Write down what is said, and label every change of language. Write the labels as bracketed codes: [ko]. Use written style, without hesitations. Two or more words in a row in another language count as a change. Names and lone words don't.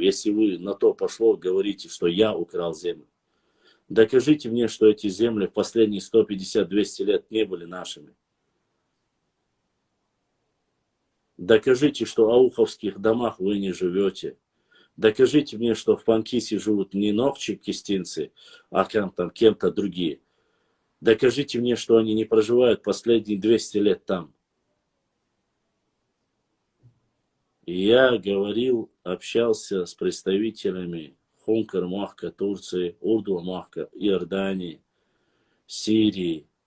[ru] Если вы на то пошло, говорите, что я украл землю. Докажите мне, что эти земли в последние 150-200 лет не были нашими. Докажите, что в ауховских домах вы не живете. Докажите мне, что в Панкисе живут не нохчи кистинцы, а там кем-то другие. Докажите мне, что они не проживают последние 200 лет там. И я говорил, общался с представителями Хункар Махка Турции, Урду Махка Иордании, Сирии.